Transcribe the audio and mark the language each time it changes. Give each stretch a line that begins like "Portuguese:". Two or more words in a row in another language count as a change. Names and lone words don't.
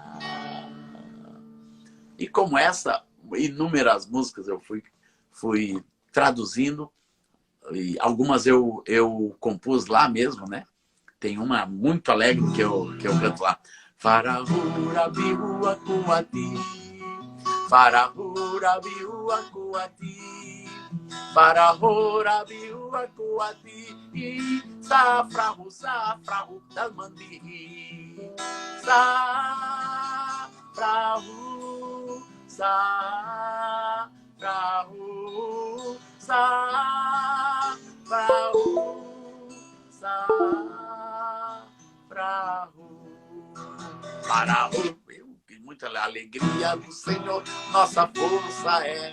Portuguese: E como essa, inúmeras músicas eu fui traduzindo, e algumas eu compus lá mesmo, né? Tem uma muito alegre que eu canto lá. Farahura biua kuati, farahura biua kuati, farahura biua kuati, safrahu dalmandi, safrahu muita alegria do Senhor, nossa força é.